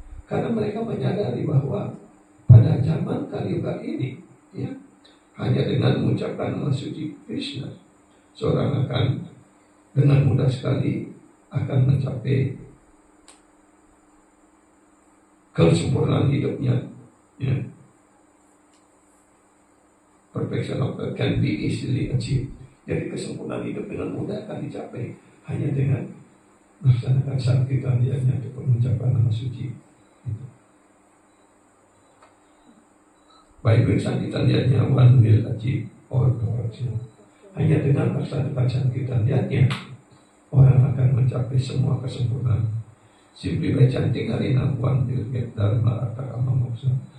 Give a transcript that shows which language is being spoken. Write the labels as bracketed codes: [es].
[id] Karena mereka menyadari bahwa pada zaman Kali Yuga ini, ya, hanya dengan mengucapkan nama suci Krishna, seorang akan dengan mudah sekali akan mencapai kesempurnaan hidupnya. Ya. [en] Perfection of God can be easily achieved. [id] Jadi kesempurnaan hidup dengan mudah akan dicapai hanya dengan melaksanakan sankirtananya atau mengucapkan nama suci. [en] By doing sankirtananya, one will achieve all perfection. [id] Hanya dengan melaksanakan sankirtananya, orang akan mencapai semua kesempurnaan. [en] Simply by chanting Harinam, one will get Dharma Artha Kama Moksha.